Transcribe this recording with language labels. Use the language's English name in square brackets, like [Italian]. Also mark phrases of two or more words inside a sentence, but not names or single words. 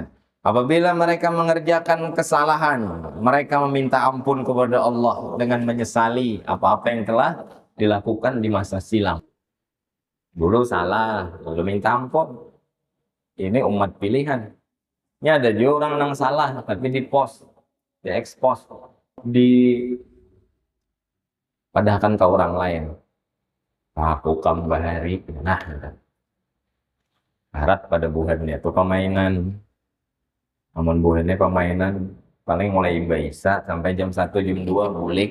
[Indonesian] Apabila mereka mengerjakan kesalahan, mereka meminta ampun kepada Allah dengan menyesali apa-apa yang telah dilakukan di masa silam. Dulu salah, dulu minta ampun. Ini umat pilihan. Ini ada juga orang yang salah, tapi di-post, di-expose, padahkan ke orang lain. [Banjar] Aku kembali, nah, harap pada buhannya itu permainan. Namun buhannya permainan, Paling mulai Isya sampai jam 1 jam 2 bulik.